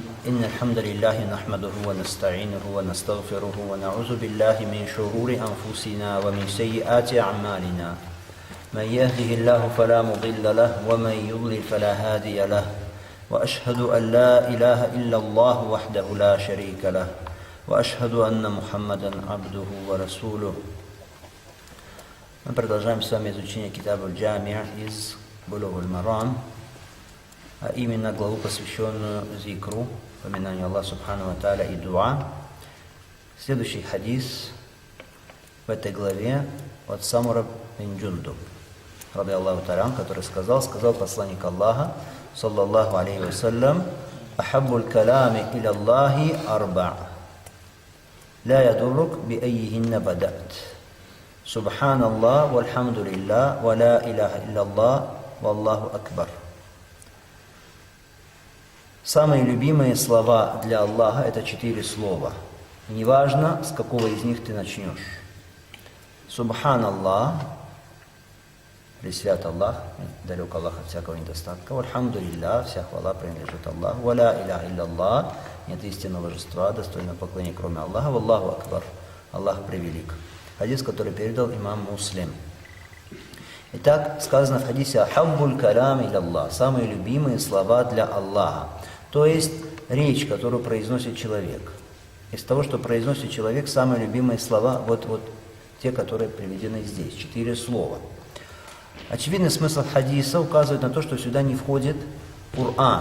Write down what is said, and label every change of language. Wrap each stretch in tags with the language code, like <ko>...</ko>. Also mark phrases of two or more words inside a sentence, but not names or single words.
<ar>إن الحمد لله نحمده ونستعينه ونستغفره ونعوذ بالله من شرور أنفسنا ومن سيئات أعمالنا. من يهده الله فلا مضل له ومن يضلل فلا هادي له. وأشهد أن لا إله إلا الله وحده لا شريك له. وأشهد أن محمدا عبده ورسوله.</ar> <ru>Мы продолжаем с вами изучение Китаб аль-Джами' из Булуг аль-Марам, а именно главу, посвященную зикру, поминанию Аллаха</ru> <ar>سبحانه وتعالى</ar> <ru>и дуа. Следующий хадис в этой главе от Самура бин Джундуб,</ru> <ar>رضي الله تعالى,</ar> <ru>который сказал посланник Аллаха,</ru> <ar>صلى الله عليه وسلم: «أحب الكلام إلى الله أربع لا يضرك بأيهن بدأت. سبحان الله والحمد لله ولا إله إلا الله والله أكبر».</ar> <ru>Самые любимые слова для Аллаха — это 4 слова. Неважно, с какого из них ты начнешь. Субханаллах, пресвят Аллах, далек Аллах от всякого недостатка. Вальхамдулиллах, вся хвала принадлежит Аллаху.</ru> <ar>ولا إله إلا الله,</ar> <ru>нет истинного божества, достойного поклонения, кроме Аллаха.</ru> <ar>والله أكبر,</ar> <ru>Аллах превелик. Хадис, который передал имам Муслим. Итак, сказано в хадисе:</ru> <ar>«أحب الكلام إلى الله»,</ar> <ru>самые любимые слова для Аллаха. То есть речь, которую произносит человек. Из того, что произносит человек, самые любимые слова, вот те, которые приведены здесь, 4 слова. Очевидный смысл хадиса указывает на то, что сюда не входит Коран.</ru>